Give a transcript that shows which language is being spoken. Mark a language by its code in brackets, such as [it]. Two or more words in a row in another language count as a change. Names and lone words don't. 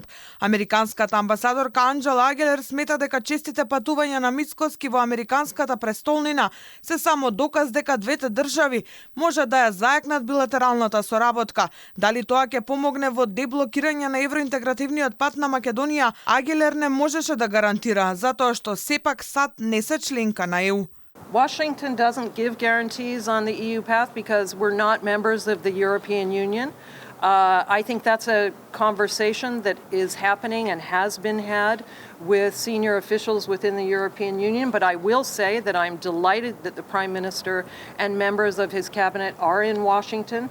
[mk] Американската амбасадорка Анџела Агелер смета дека честите патувања на Мицкоски во американската престолнина се само доказ дека двете држави може да ја зајакнат билатералната соработка. Дали тоа ќе помогне во деблокирање на евроинтегративниот пат на Македонија, Агилер не можеше да гарантира, затоа што сепак САД не се членка на ЕУ. [en] Washington doesn't give guarantees on the EU path because we're not members of the European Union. I think that's a conversation that is happening and has been had with senior officials within the European Union, but I will say that I'm delighted that the Prime Minister and members of his cabinet are in Washington.